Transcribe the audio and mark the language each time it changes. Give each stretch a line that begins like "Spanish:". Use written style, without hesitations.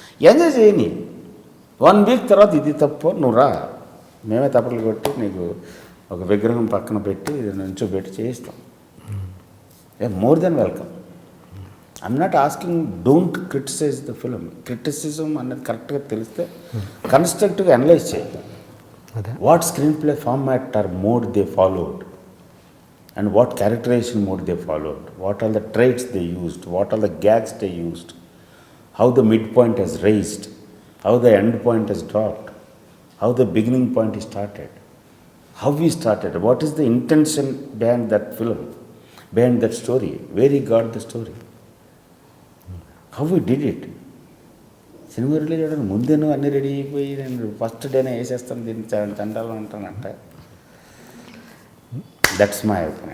Telugu: Enjoy చేయని 1 week తర్వాత ఇది తప్పు నువ్వు రా, మేమే తప్పలు కొట్టి నీకు ఒక విగ్రహం పక్కన పెట్టి నుంచోబెట్టి చేయిస్తాం.
English: More than welcome. I'm not asking, don't criticise the film.
Telugu: Criticism అనేది కరెక్ట్గా తెలిస్తే కన్స్ట్రక్టివ్గా అనలైజ్ చేయాలి.
English: What screenplay format or mode they followed, and what characterization mode they followed, what are the traits they used, what are the gags they used, how the midpoint has raised, how the end point has dropped, how the beginning point is started, how we started, what is the intention behind that film, behind that story, where he got the story, how we did it.
Telugu: Cinema release చేయడానికి ముందే నువ్వు అన్నీ ready అయిపోయి నేను first డేనే వేసేస్తాను దీన్ని చండాలని అంటానంటే
English: That's my opinion.